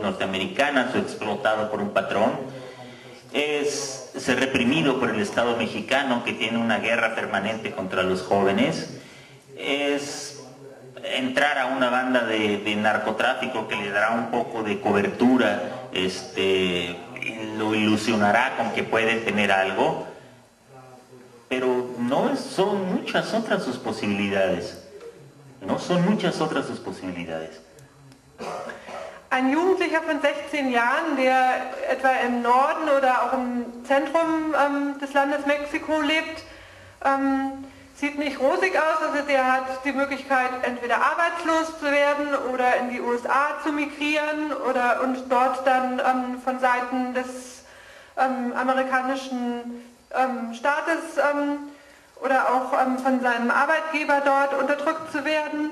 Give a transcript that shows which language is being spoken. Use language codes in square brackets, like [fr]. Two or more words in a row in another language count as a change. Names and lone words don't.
[es] norteamericanas o explotado por un patrón, es ser reprimido por el Estado mexicano que tiene una guerra permanente contra los jóvenes, es entrar a una banda de narcotráfico que le dará un poco de cobertura, lo ilusionará con que puede tener algo, pero no son muchas otras sus posibilidades. No son muchas otras sus posibilidades. [de] Ein Jugendlicher von 16 Jahren, der etwa im Norden oder auch im Zentrum des Landes Mexiko lebt, sieht nicht rosig aus. Also der hat die Möglichkeit, entweder arbeitslos zu werden oder in die USA zu migrieren und dort dann von Seiten des amerikanischen Staates oder auch von seinem Arbeitgeber dort unterdrückt zu werden.